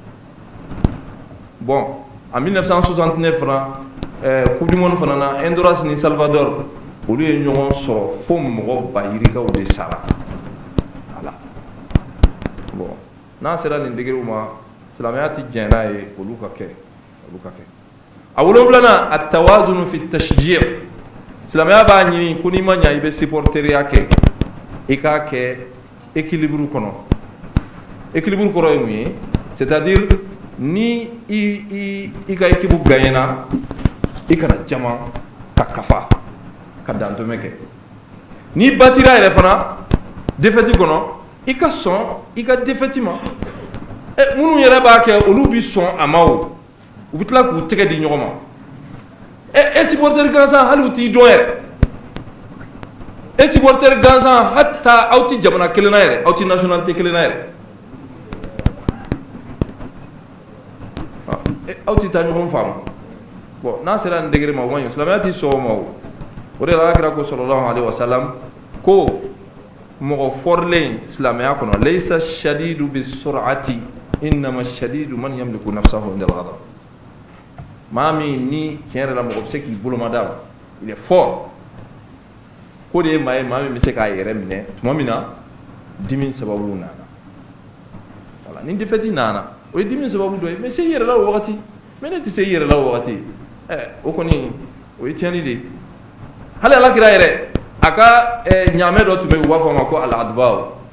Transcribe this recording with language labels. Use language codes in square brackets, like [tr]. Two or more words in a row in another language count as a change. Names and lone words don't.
[fr] bon en [bm] 1969 fana [fr] coupe du monde [bm] fana na Honduras ni Salvador olu ye ɲɔgɔn sɔrɔ fo mɔgɔ bayirikaw de sara [fr] voilà bon [bm] n'a sera nin degré ma silamɛya ti jɛn n'a ye olu ka kɛ a wolonfilanan [ar] التوازن في التشجيع' [bm] silamɛya b'a ɲini ko n'i ma ɲa i bɛ supporteriya kɛ i k'a kɛ équilibre kɔnɔ équilibre kɔrɔ ye mun ye [fr] c'est-à-dire [bm] ni i ka [fr] équipe gagnera [bm] i kana jama ka kafa ka dantɛmɛ kɛ n'i batira yɛrɛ fana défaite kɔnɔ i ka sɔn i ka défaite ma minnu yɛrɛ b'a kɛ olu bi sɔn a ma o u bɛ tila k'u tɛgɛ di ɲɔgɔn ma e supporter gansan hali u t'i dɔn yɛrɛ e supporter gansan hatta aw ti jamana kelen na yɛrɛ aw ti nationalité kelen na yɛrɛ aw ti taa ɲɔgɔn faamu bon n'a sera nin degré ma o man ɲi silamɛya ti sɔn o ma o de la Alakira ko [ar] صلى الله عليه وسلم [bm] ko mɔgɔ fɔrilen silamɛya kɔnɔ [ar] ليس الشديد بالصرعة إنما الشديد من يملك نفسه عند الغضب [bm] maa min ni tiɲɛ yɛrɛ la mɔgɔ bɛ se k'i boloma d'a ma [fr] il est fort [bm] ko de ye maa ye maa min bɛ se k'a yɛrɛ minɛ tuma min na dimi sababu nana voilà ni défaite nana o ye dimi sababu dɔ ye mais se i yɛrɛ la o wagati mais ne tɛ se i yɛrɛ la o wagati o kɔni o ye tiɲɛni de ye hali Alakira yɛrɛ a ka ɲaamɛ dɔ tun bɛ yen u b'a fɔ a ma ko al-adbaw